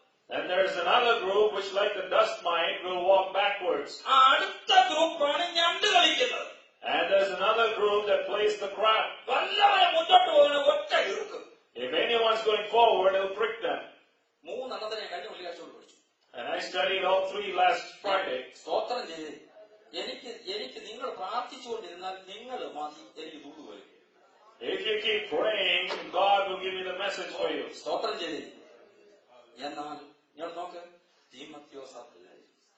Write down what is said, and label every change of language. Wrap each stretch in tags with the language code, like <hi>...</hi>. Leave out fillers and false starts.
<en>And there's another group which, like the dust mite, will walk backwards.</en> <ml>അടുത്ത ഗ്രൂപ്പാണ് ഞണ്ട് കളിക്കുന്നത്.</ml> <en>And there's another group that plays the crab.</en> <ml>വല്ലവരെ മുന്നോട്ട് പോകുന്ന ഒറ്റ ഇറുക്ക്.</ml> <en>If anyone's going forward, it'll prick them.</en> <ml>3 എണ്ണത്തിനെ കഴിഞ്ഞ വെള്ളിയാഴ്ച പഠിച്ചു.</ml> <en>And I studied all 3 last Friday.</en> <ml>സ്തോത്രം ചെയ്ത് എനിക്ക് നിങ്ങൾ പ്രാർത്ഥിച്ചുകൊണ്ടിരുന്നാൽ നിങ്ങൾ മതി എനിക്ക് ദൂത് വരും.</ml> <en>If you keep praying, God will give me the message for you.</en> <ml>സ്തോത്രം ചെയ്ത്. എന്നാൽ നിങ്ങൾ നോക്ക്, തീമത്യോസ് അതല്ലായിരുന്നു.</ml>